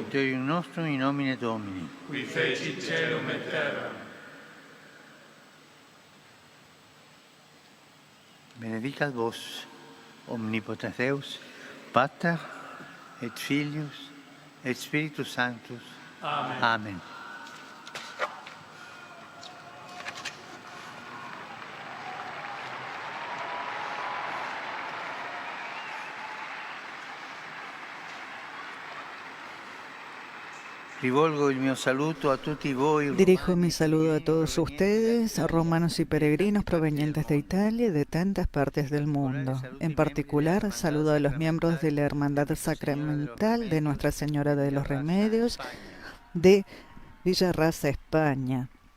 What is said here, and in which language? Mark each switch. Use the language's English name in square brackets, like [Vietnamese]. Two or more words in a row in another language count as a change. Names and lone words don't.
[Latin] Aiuterium nostrum in nomine Domini. qui fecit caelum et terram. Benedicat vos, omnipotens Deus, Pater et Filius et Spiritus Sanctus. Amen. Amen. [Italian] Rivolgo il mio saluto a tutti voi. [Spanish] Dirijo mi saludo a todos ustedes, romanos y peregrinos provenientes de Italia y de tantas partes del mundo. En particular, saludo a los miembros de la Hermandad Sacramental de Nuestra Señora de los Remedios de Villarraza, España.